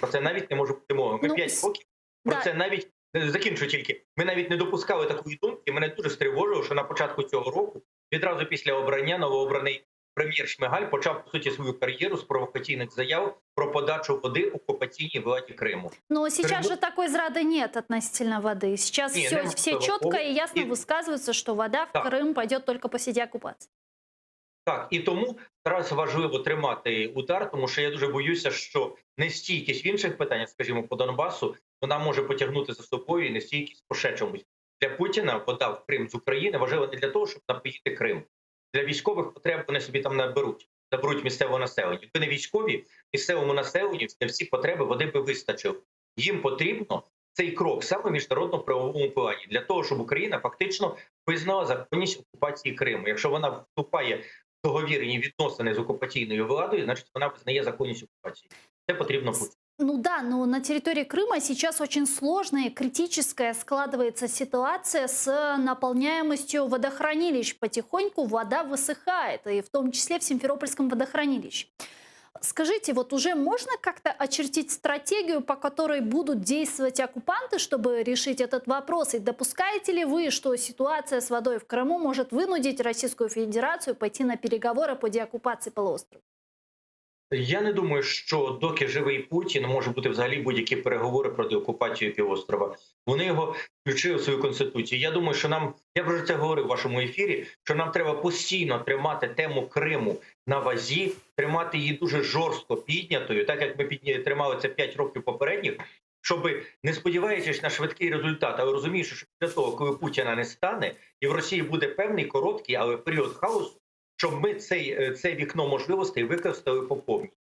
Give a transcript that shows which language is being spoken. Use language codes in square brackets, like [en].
[uk] Про це навіть не може бути мови. Ми 5 років про це навіть, закінчу тільки, ми навіть не допускали такої думки. Мене дуже стривожило, що на початку цього року, відразу після обрання, новообраний прем'єр Шмигаль почав, по суті, свою кар'єру з провокаційних заяв про подачу води окупаційній владі Криму. [ru] Но сейчас же такой зрады нет относительно воды. Сейчас все четко и ясно высказываются, что вода в Крым пойдет только по сети оккупации. [uk] Так, і тому зараз важливо тримати удар, тому що я дуже боюся, що нестійкість в інших питаннях, скажімо, по Донбасу, вона може потягнути за собою і нестійкість по ще чомусь. Для Путіна вода в Крим з України важлива не для того, щоб напоїти Крим. Для військових потреб вони собі там заберуть місцевого населення. Якби не військові, місцевому населенню для всі потреби води би вистачило. Їм потрібно цей крок саме в міжнародно-правовому плані, для того, щоб Україна фактично визнала законність окупації Криму. Якщо вона вступає в договірні відносини з окупаційною владою, значить вона визнає законність окупації. Це потрібно Путіну. [ru] Ну да, но на территории Крыма сейчас очень сложная, критическая складывается ситуация с наполняемостью водохранилищ. Потихоньку вода высыхает, и в том числе в Симферопольском водохранилище. Скажите, вот уже можно как-то очертить стратегию, по которой будут действовать оккупанты, чтобы решить этот вопрос? И допускаете ли вы, что ситуация с водой в Крыму может вынудить Российскую Федерацию пойти на переговоры по деоккупации полуострова? [uk] Я не думаю, що доки живий Путін, може бути взагалі будь-які переговори про деокупацію півострова. Вони його включили в свою конституцію. Я думаю, що нам, я вже це говорив в вашому ефірі, що нам треба постійно тримати тему Криму на вазі, тримати її дуже жорстко піднятою, так як ми тримали це 5 років попередніх, щоб, не сподіваючись на швидкий результат, але розуміючи, що після того, коли Путіна не стане, і в Росії буде певний короткий, але період хаосу, щоб ми це вікно можливостей використали по повній.